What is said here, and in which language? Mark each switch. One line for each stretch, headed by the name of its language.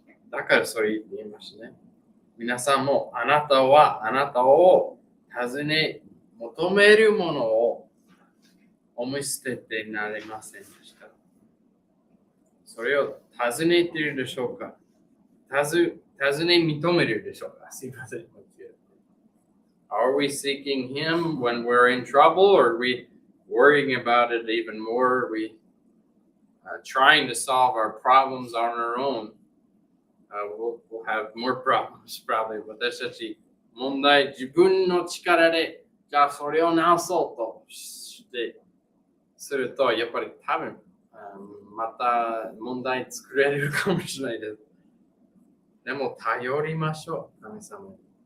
Japanese: だからそれ言いましたね。皆さんもあなたはあなたを尋ね、求めるものをお見捨ててなりませんでした。それを尋ねているでしょうか？尋ね認めるでしょうか？すいません。
English: Are we seeking him when we're in trouble, or are we worrying about it even more? Are we trying to solve our problems on our own? We'll have more problems, probably.
Japanese: 私たち、問題、自分の力で、じゃあそれを直そうとしてすると、やっぱり多分、また問題作れるかもしれないです。でも、頼りましょう、神様に。